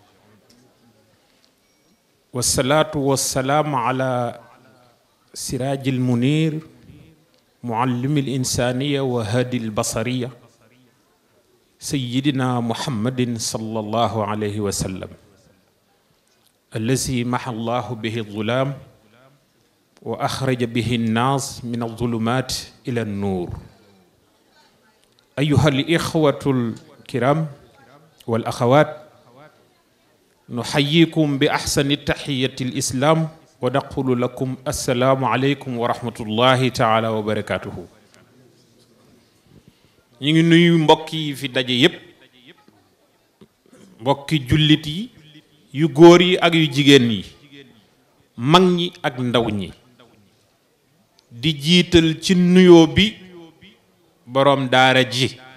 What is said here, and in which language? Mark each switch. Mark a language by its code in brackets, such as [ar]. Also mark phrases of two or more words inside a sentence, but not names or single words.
[ar] والصلاة والسلام على سراج المنير معلم الإنسانية وهادي البصرية سيدنا محمد صلى الله عليه وسلم الذي محى الله به الظلام وأخرج به الناس من الظلمات إلى النور أيها الإخوة الكرام والأخوات نحييكم بأحسن التحية الإسلام ونقول لكم السلام عليكم ورحمة الله تعالى وبركاته [wo] ñu ngi nuyu mbokk yi fi daje yépp mbokki jullit yi yu góor yi ak yu jigéen yi mag ñi ak ndaw ñi di jiital ci nuyoo bi boroom daara ji